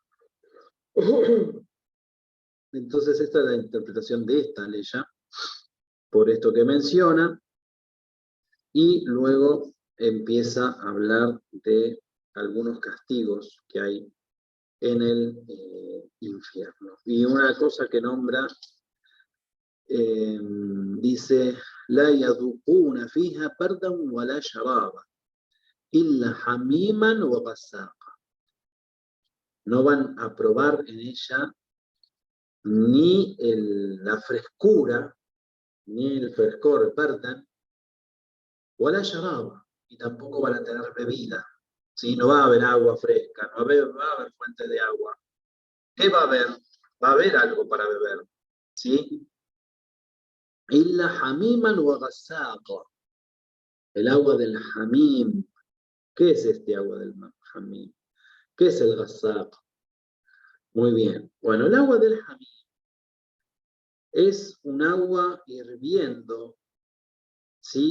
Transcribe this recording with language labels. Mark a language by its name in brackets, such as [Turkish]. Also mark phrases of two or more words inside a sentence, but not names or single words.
[Spanish] Entonces esta es la interpretación de esta ley, por esto que menciona, y luego empieza a hablar de algunos castigos que hay en el infierno. Y una cosa que nombra, dice, [Arabic] لا يذوقون فيها بردا ولا شرابا إلا حميما و غساقا. [Spanish] No van a probar en ella ni la frescura, ni el frescor, [Arabic] بردا، ولا شرابا, [Spanish] y tampoco van a tener bebida. ¿Sí? No va a haber agua fresca, no va a haber fuente de agua. ¿Qué va a haber? Va a haber algo para beber. ¿Sí? [Arabic] إلا حميما و غساقا. [Spanish] El agua del hamim. ¿Qué es este agua del hamim? ¿Qué es el ghasaq? Muy bien. Bueno, el agua del hamim es un agua hirviendo, ¿sí?